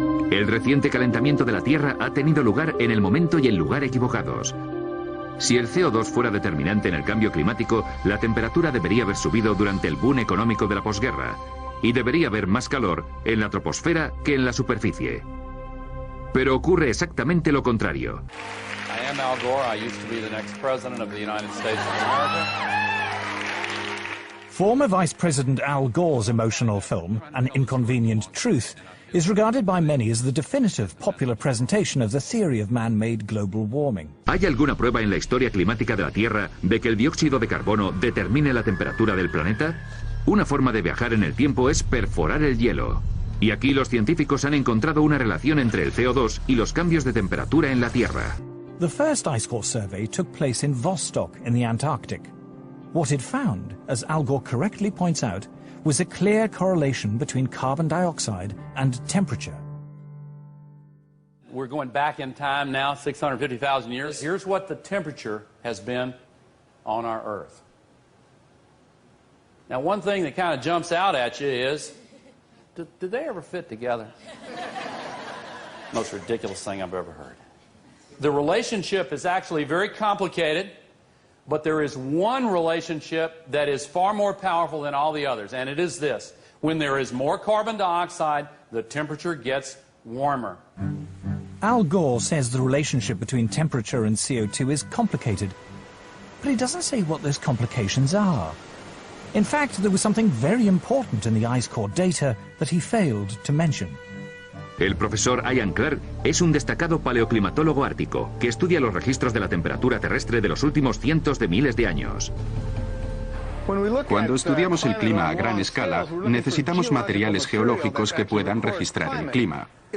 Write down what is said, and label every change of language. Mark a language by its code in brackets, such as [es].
[es] El reciente calentamiento de la Tierra ha tenido lugar en el momento y el lugar equivocados. Si el CO2 fuera determinante en el cambio climático, la temperatura debería haber subido durante el boom económico de la posguerra, y debería haber más calor en la troposfera que en la superficie. Pero ocurre exactamente lo contrario. [en] I am Al Gore. I used to be the next president of the United States of America. Former Vice President Al Gore's emotional film, An Inconvenient Truth, is regarded by many as the definitive popular presentation of the theory of man-made global warming. [es] ¿Hay alguna prueba en la historia climática de la Tierra de que el dióxido de carbono determine la temperatura del planeta? Una forma de viajar en el tiempo es perforar el hielo. Y aquí los científicos han encontrado una relación entre el CO2 y los cambios de temperatura en la Tierra. [en] The first ice core survey took place in Vostok in the Antarctic. What it found, as Al Gore correctly points out, was a clear correlation between carbon dioxide and temperature. We're going back in time now, 650,000 years. Here's what the temperature has been on our Earth. Now, one thing that kind of jumps out at you is, did they ever fit together? Most ridiculous thing I've ever heard. The relationship is actually very complicated, but there is one relationship that is far more powerful than all the others, and it is this. When there is more carbon dioxide, the temperature gets warmer. Al Gore says the relationship between temperature and CO2 is complicated, but he doesn't say what those complications are. In fact, there was something very important in the ice core data that he failed to mention. [es] El profesor Ian Clark es un destacado paleoclimatólogo ártico que estudia los registros de la temperatura terrestre de los últimos cientos de miles de años. Cuando estudiamos el clima a gran escala, necesitamos materiales geológicos que puedan registrar el clima.